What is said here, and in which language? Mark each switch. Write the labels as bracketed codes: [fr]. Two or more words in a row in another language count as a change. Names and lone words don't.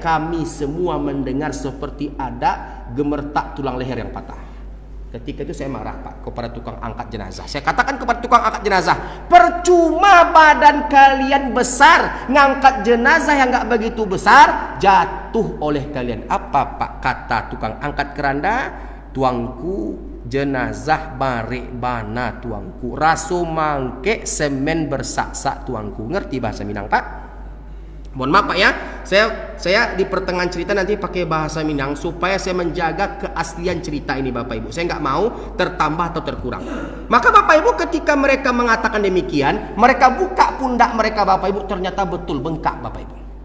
[id] Kami semua mendengar seperti ada gemertak tulang leher yang patah. Ketika itu saya marah Pak kepada tukang angkat jenazah. Saya katakan kepada tukang angkat jenazah, percuma badan kalian besar, ngangkat jenazah yang nggak begitu besar jatuh oleh kalian. Apa Pak kata tukang angkat keranda? [min] Tuangku, jenazah barek bana tuangku, raso mangke semen bersak-sak tuangku. [id] Ngerti bahasa Minang Pak? Mohon maaf Pak ya, saya di pertengahan cerita nanti pakai bahasa Minang supaya saya menjaga keaslian cerita ini Bapak Ibu. Saya nggak mau tertambah atau terkurang. Maka Bapak Ibu ketika mereka mengatakan demikian, mereka buka pundak mereka Bapak Ibu, ternyata betul bengkak Bapak Ibu.